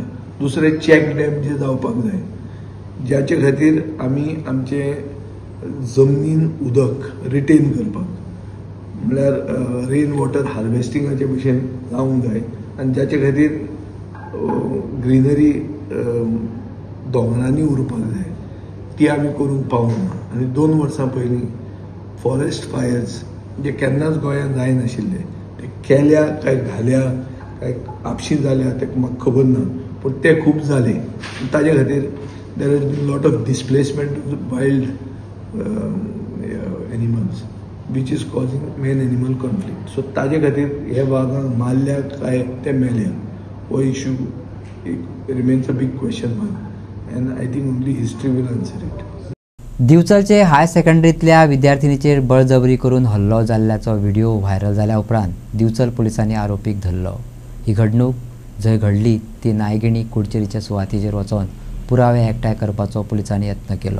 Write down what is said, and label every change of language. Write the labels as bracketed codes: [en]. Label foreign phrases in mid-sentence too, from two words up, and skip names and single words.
[kok] दुसरे [en] check dam [kok] जे जावपाक जाय ज्याचे खातीर आमी आमचे जमनीन उदक रिटेन करपाक म्हळ्यार [en] rain water [kok] हार्वेस्टिंगाचे भशेन जावंक जाय आनी ज्याचे खातीर ग्रीनरी दोंगरांनी उरपाक जाय ती आमी करूंक पावना. आनी 2 वर्सां पयलीं [en] forest fires [kok] जे केन्नाच गोंयांत जायनाशिल्ले ते केल्या काय घाल्या काय आपशी जाल्या ते म्हाका खबर ना पूण ते खूब जाले. ताजे खातीर [en] there has been lot of displacement of the wild animals. which is causing man animal conflict. सो [kok] ताजे खातीर हे वाघांक मारल्या काय ते मेल्या हो [en] issue remains a big question mark and I think only history will answer it. [kok] दिवचलचे हाय सेकंडरीतल्या विद्यार्थिनीचेर बळजबरी करून हल्लो जाल्ल्याचो [en] video viral [kok] जाल्या उपरांत दिवचल पुलिसांनी आरोपीक धरलो. ही घडणूक जंय घडली ती नायगिणी कुडचेरीच्या सुवातेचेर वचून पुरावे एकठांय करपाचो पुलिसांनी यत्न केलो.